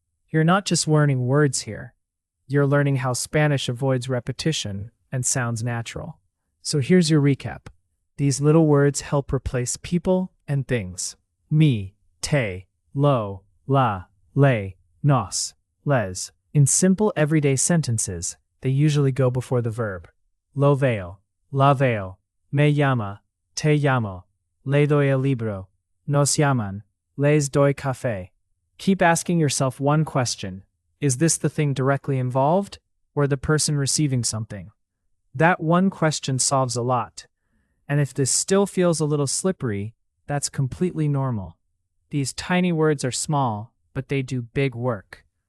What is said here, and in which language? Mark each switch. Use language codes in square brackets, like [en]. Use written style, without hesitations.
[en] You're not just learning words here. You're learning how Spanish avoids repetition and sounds natural. So here's your recap. These little words help replace people and things. Me, te, lo, la, le, nos, les. In simple everyday sentences, they usually go before the verb. [es] Lo veo, la veo, me llama, te llamo, le doy el libro, nos llaman, les doy café. [en] Keep asking yourself one question. Is this the thing directly involved, or the person receiving something? That one question solves a lot. And if this still feels a little slippery, that's completely normal. These tiny words are small, but they do big work.